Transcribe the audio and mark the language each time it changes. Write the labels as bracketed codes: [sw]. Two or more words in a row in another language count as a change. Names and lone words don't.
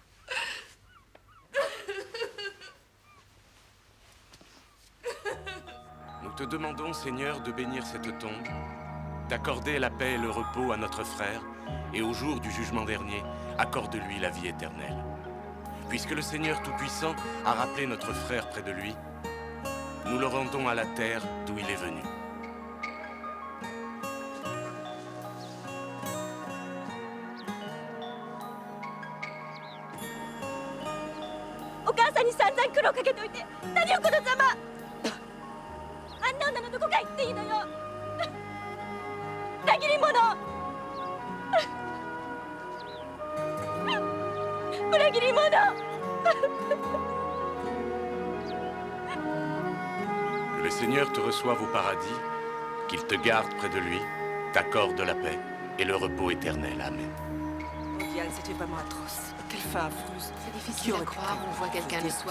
[fr] Nous te demandons, Seigneur, de bénir cette tombe, d'accorder la paix et le repos à notre frère, et au jour du jugement dernier, accorde-lui la vie éternelle. Puisque le Seigneur Tout-Puissant a rappelé notre frère près de lui, nous le rendons à la terre d'où il est venu. [ja] お母さんに散々苦労かけといて何をこのざま。あんな女のどこが行っていいのよ。裏切り者。裏切り者。 [fr] Que le Seigneur te reçoive au paradis, qu'il te garde près de lui, t'accorde la paix et le repos éternel. Amen. Diane, c'était vraiment atroce. Quelle fin affreuse. C'est difficile à croire, on voit quelqu'un le soir.